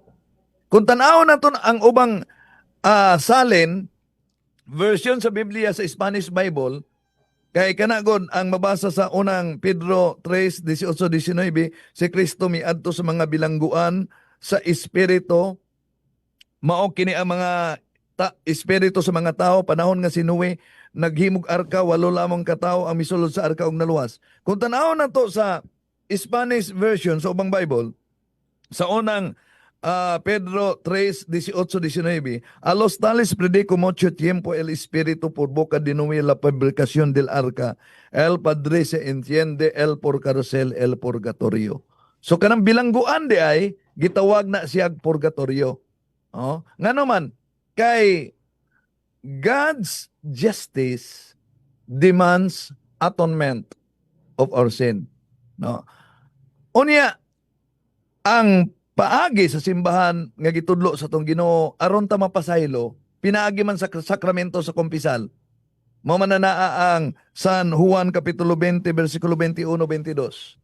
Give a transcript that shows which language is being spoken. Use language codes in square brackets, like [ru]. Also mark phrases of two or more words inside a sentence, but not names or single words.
[ceb] Kung tanaw na to ang ubang salin, version sa Biblia sa [en] Spanish Bible, [ceb] kay kanagon ang mabasa sa unang Pedro 3:18-19, si Kristo miadto sa mga bilangguan sa espiritu, mao kini ang mga espiritu sa mga tao panahon nga si Noe naghimog arka, 8 lamang katao ang misulod sa arka og naluwas. Kung tan-aw na to sa [en] Spanish version [ceb] sa ubang Bible, sa unang Pedro 3:18-19, [es] a los tales predico mucho tiempo el Espíritu por boca de Noé la fabricación del arca. El Padre se entiende el por cárcel, el purgatorio. [ceb] So kanang bilangguan di ay gitawag na siyag purgatorio. [en] Oh, [ceb] nga naman kay [en] God's justice demands atonement of our sin. [ceb] No. Unya ang paagi sa simbahan nga gitudlo sa tong Ginoo aron ta mapasaylo, pinaagi man sa sakramento sa kumpisal. Mao man naa ang San Juan kapitulo 20 bersikulo 21-22.